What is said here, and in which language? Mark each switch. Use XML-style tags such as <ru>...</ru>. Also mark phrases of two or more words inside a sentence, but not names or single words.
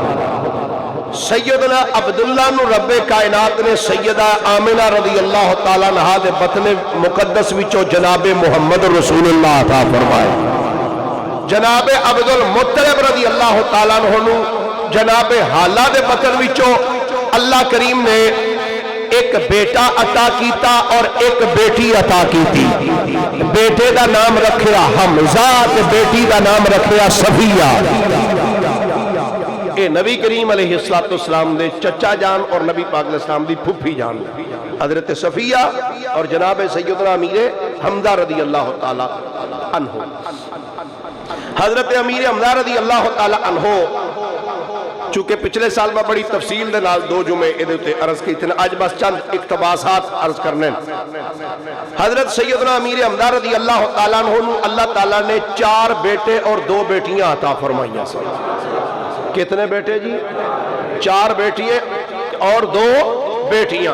<pa>سیدنا عبداللہ نو رب کائنات نے سیدہ آمنہ</pa> <ar>رضی اللہ تعالیٰ عنہ</ar> <pa>دے بطن مقدس وچوں جناب محمد رسول اللہ عطا فرمائے۔ جناب عبد المطلب</pa> <ar>رضی اللہ تعالیٰ عنہ</ar> <pa>جناب حالہ دے بطن وچوں اللہ کریم نے ایک بیٹا عطا کیتا اور ایک بیٹی عطا کیتی۔ بیٹے دا نام رکھیا حمزہ تے بیٹی دا نام رکھیا صفیہ۔ اے نبی کریم</pa> <ar>علیہ السلام</ar> <pa>دے چچا جان اور نبی پاک</pa> <ar>علیہ السلام</ar> <pa>دی پھپھی جان حضرت صفیہ اور جناب سیدنا امیر حمزہ</pa> <ar>رضی اللہ تعالی عنہ۔</ar> <pa>حضرت امیر حمزہ</pa> <ar>رضی اللہ تعالی عنہ</ar> <pa>چونکہ پچھلے سال میں بڑی تفصیل دے نال 2 جمعے ادھے تے عرض کی تھے، آج بس چند اقتباسات عرض کرنے۔</pa> <ur>حضرت سیدنا امیر حمزہ</ur> <ar>رضی اللہ تعالیٰ عنہ</ar> <ur>اللہ تعالیٰ نے 4 بیٹے اور 2 بیٹیاں عطا فرمائیاں سے۔ کتنے بیٹے جی؟ 4 بیٹیاں اور 2 بیٹیاں۔</ur>